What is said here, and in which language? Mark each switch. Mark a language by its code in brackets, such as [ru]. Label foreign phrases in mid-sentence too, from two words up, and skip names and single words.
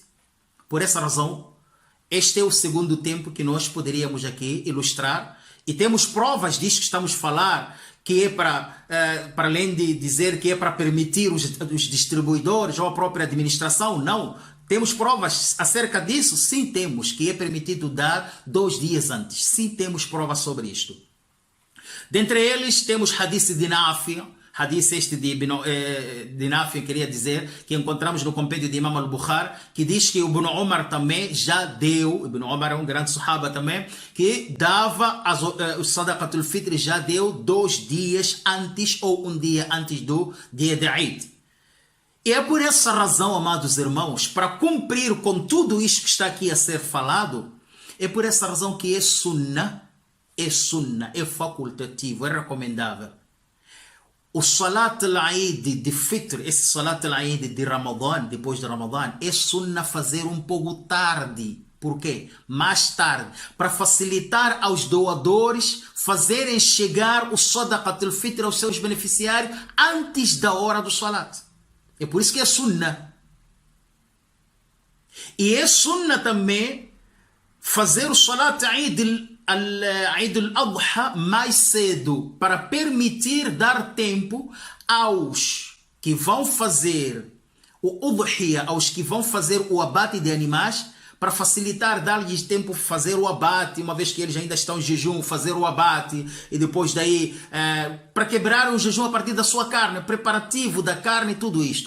[pt] Por essa razão, este é o segundo tempo que nós poderíamos aqui ilustrar, e temos provas disto que estamos a falar, que é para além de dizer que é para permitir os distribuidores ou a própria administração, não. Temos provas acerca disso? Sim, temos, que é permitido dar 2 dias antes. Sim, temos provas sobre isto. Dentre eles, temos hadith de Nafi, hadith este de Nafi, queria dizer, que encontramos no compêndio de Imam al-Bukhari, que diz que o Ibn Umar também já deu, Ibn Umar é um grande sahaba também, que dava o [ar] صدقة الفطر, [pt] já deu 2 dias antes ou 1 dia antes do dia de Eid. E é por essa razão, amados irmãos, para cumprir com tudo isto que está aqui a ser falado, é por essa razão que é sunnah, é facultativo, é recomendável. O [ar] صلاة العيد [pt] de Fitr, esse [ar] صلاة العيد [pt] de Ramadã, depois de Ramadã, é sunnah fazer um pouco tarde. Por quê? Mais tarde, para facilitar aos doadores fazerem chegar o [ar] صدقة الفطر [pt] aos seus beneficiários antes da hora do Salat. É por isso que é sunnah. E é sunnah também fazer o [ar] صلاة عيد الأضحى [pt] mais cedo, para permitir dar tempo aos que vão fazer o Udhiyah, aos que vão fazer o abate de animais, para facilitar, dar-lhes tempo de fazer o abate, uma vez que eles ainda estão em jejum, fazer o abate, e depois daí, para quebrar o jejum a partir da sua carne, preparativo da carne e tudo isto.